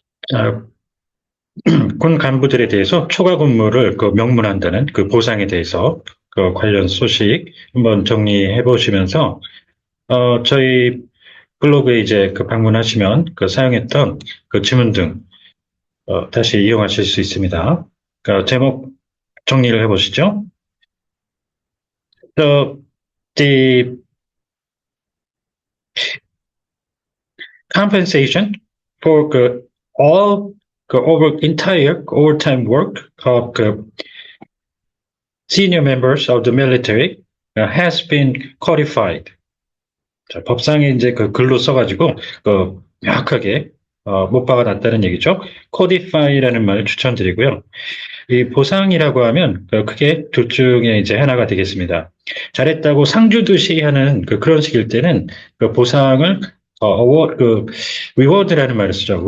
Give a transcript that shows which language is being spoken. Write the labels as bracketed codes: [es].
[ko] 자, 군 간부들에 대해서 초과 근무를 명문한다는 보상에 대해서 관련 소식 한번 정리해 보시면서 저희 블로그에 이제 방문하시면 사용했던 지문 등 다시 이용하실 수 있습니다. 제목 정리를 해보시죠. [en] So the compensation for all over entire overtime work of senior members of the military has been codified. [ko] 자, 법상에 이제 글로 써가지고 명확하게 못 박아놨다는 얘기죠. codify라는 말을 추천드리고요. 이 보상이라고 하면 크게 둘 중에 이제 하나가 되겠습니다. 잘했다고 상 주듯이 하는 그런 식일 때는 보상을 reward라는 말을 쓰죠.